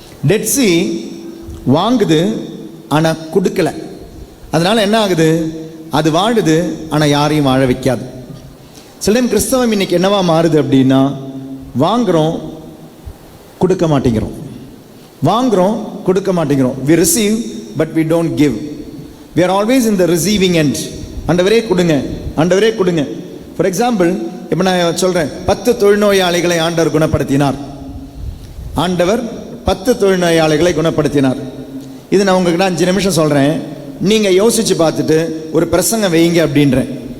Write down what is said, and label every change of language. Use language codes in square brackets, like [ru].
[ta] Dead C வாங்குது, ஆனால் கொடுக்கல. அதனால் என்ன ஆகுது? அது வாழுது, ஆனால் யாரையும் வாழ வைக்காது. சில டைம் கிறிஸ்தவம் இன்னைக்கு என்னவா மாறுது அப்படின்னா, வாங்குகிறோம், கொடுக்க மாட்டேங்கிறோம். வாங்குகிறோம், கொடுக்க மாட்டேங்கிறோம். [en] We receive but we don't give. We are always in the receiving end. [ta] ஆண்டவரே கொடுங்க, ஆண்டவரே கொடுங்க. ஃபார் எக்ஸாம்பிள், இப்போ நான் சொல்கிறேன், 10 தொழுநோயாளிகளை ஆண்டவர் குணப்படுத்தினார். ஆண்டவர் 10 தொழுநோயாளிகளை குணப்படுத்தினார். இது நான் உங்ககிட்ட 5 நிமிஷம் சொல்கிறேன், நீங்கள் யோசித்து பார்த்துட்டு ஒரு பிரசங்கம் வைங்க அப்படின்றேன்.